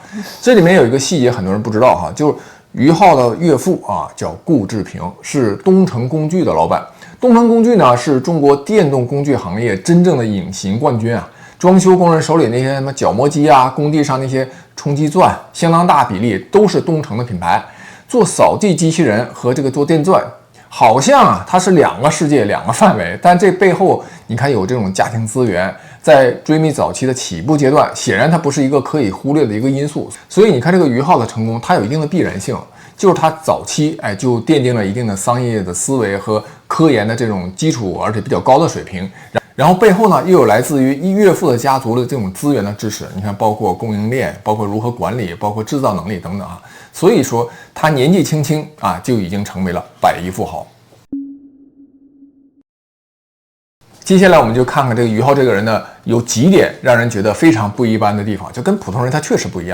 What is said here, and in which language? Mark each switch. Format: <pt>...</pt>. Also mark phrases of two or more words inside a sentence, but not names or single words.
<zh>這裡面有一個細節，很多人不知道哈，就是余浩的岳父啊，叫顧志平，是東成工具的老闆。東成工具呢，是中國電動工具行業真正的隱形冠軍啊！裝修工人手裡那些什麼角磨機啊，工地上那些冲擊鑽，相當大比例都是東成的品牌。做掃地機器人和這個做電鑽，好像啊，它是兩個世界、兩個範圍，但這背後你看有這種家庭資源，在追觅早期的起步階段，顯然它不是一個可以忽略的一個因素。所以你看這個余浩的成功，它有一定的必然性，就是它早期就奠定了一定的商業的思維和科研的這種基礎，而且比較高的水平。然後背後呢，又有來自於岳父的家族的這種資源的支持，你看包括供應鏈，包括如何管理，包括製造能力等等啊。所以說他年紀輕輕啊，就已經成為了百億富豪。接下來我們就看看這個余浩這個人呢，有幾點讓人覺得非常不一般的地方，就跟普通人他確實不一樣。</zh>